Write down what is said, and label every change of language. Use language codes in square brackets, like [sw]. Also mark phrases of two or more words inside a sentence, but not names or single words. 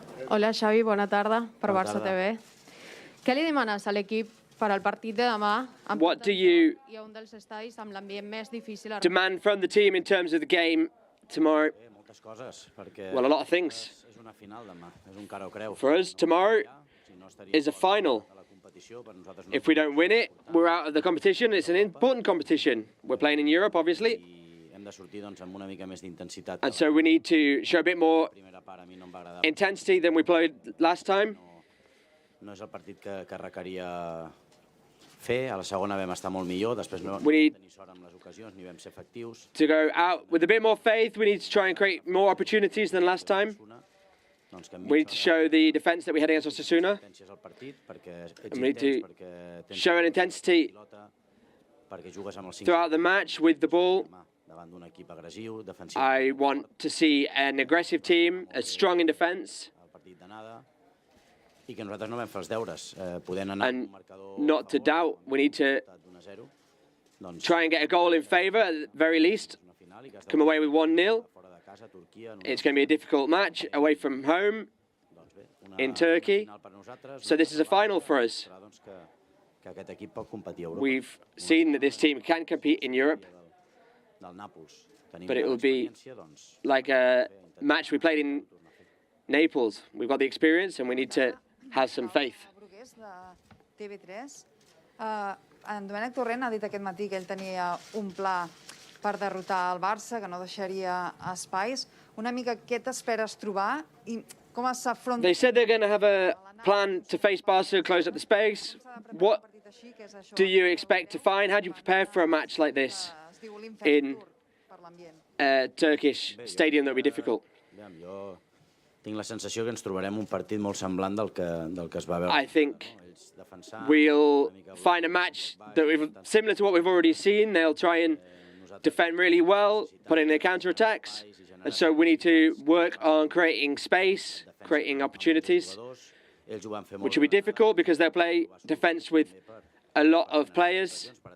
[ca] Hola, Xavi, bona tarda per Bona Barça tarda. TV. Què li demanes a l'equip per al partit de demà? Amb [en] What do you [ca] i a un dels estadis amb l'ambient més difícil. [en] demand from the team in terms of the game tomorrow? [ca] Moltes coses, perquè [en] Well, a lot of things. [ca] és una final demà, és un cara o creu. [en] For us, tomorrow is a final. If we don't win it, we're out of the competition. It's an important competition. We're playing in Europe, obviously. [ca] Hem de sortir doncs, amb una mica més d'intensitat. [en] And so we need to show a bit more intensity than we played last time. [ca] No és el partit que requeria fer, a la segona vam estar molt millor, després no [en] We need [ca] tenir sort amb les ocasions, ni vam ser efectius. [en] to go out with a bit more faith. We need to try and create more opportunities than last time. We need to show the defence that we had against Osasuna. [ca] Al partit, perquè ets [en] And we need [ca] intens, [en] to [ca] perquè tens [en] show an intensity [ca] perquè jugues amb els 5 [en] throughout the match with the ball. [ca] davant d'un equip agressiu, defensiu. [en] I want to see an aggressive team, as strong in defence, [ca] Partit d'anada, i que nosaltres no vam fer els deures, podent anar amb un marcador [en] not to doubt. We need to [ca] d'1-0. Doncs [en] try and get a goal in favour at the very least. Come away with 1-0. It's going to be a difficult match away from home in Turkey. So this is a final for us. [ca] que aquest equip pot competir a Europa. [en] We've seen that this team can compete in Europe, [ca] Del Nàpols. Tenim [en] but it will be [ca] experiència, doncs, [en] like a match we played in Naples. We've got the experience and we need to have some faith. [ca] Brugués, de TV3. En Domènec Torrent ha dit aquest matí que ell tenia un pla per derrotar el Barça, que no deixaria espais. Una mica què t'esperes trobar i com s'afronta... [en] They said they're going to have a plan to face Barca, close up the space. What do you expect to find? How do you prepare for a match like this in a Turkish stadium that will be difficult? [ca] Aviam, jo tinc la sensació que ens trobarem un partit molt semblant del que es va veure. [en] I think we'll find a match that similar to what we've already seen. They'll try and defend really well, put in their counter-attacks. And so we need to work on creating space, creating opportunities, which will be difficult because they'll play defence with a lot of players.